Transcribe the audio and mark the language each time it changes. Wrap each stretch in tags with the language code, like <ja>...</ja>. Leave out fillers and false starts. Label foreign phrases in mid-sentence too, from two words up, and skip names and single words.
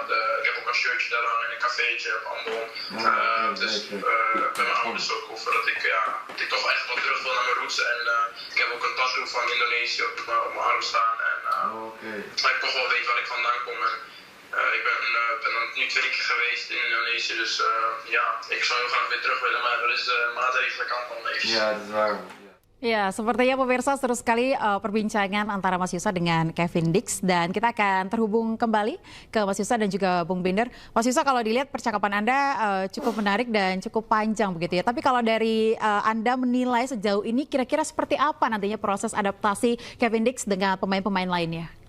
<nl>Ik heb ook een shirtje daar hangen in een cafeetje op Ambon. Dus met mijn ouders ook over dat ik toch echt wel terug wil naar mijn roots. En ik heb ook een tattoo van Indonesië op mijn arm staan. En dat ik toch wel weet waar ik vandaan kom. En, ik ben dan nu 2 keer geweest in Indonesië, dus ik zou heel graag weer terug willen, maar er is maatregelen kant van even. Ja, dat is waar.</nl> <id>Ya, sepertinya pemirsa seru sekali perbincangan antara Mas Yusa dengan Kevin Dix, dan kita akan terhubung kembali ke Mas Yusa dan juga Bung Binder. Mas Yusa, kalau dilihat percakapan Anda cukup menarik dan cukup panjang begitu ya. Tapi kalau dari Anda menilai sejauh ini kira-kira seperti apa nantinya proses adaptasi Kevin Dix dengan pemain-pemain lainnya?</id>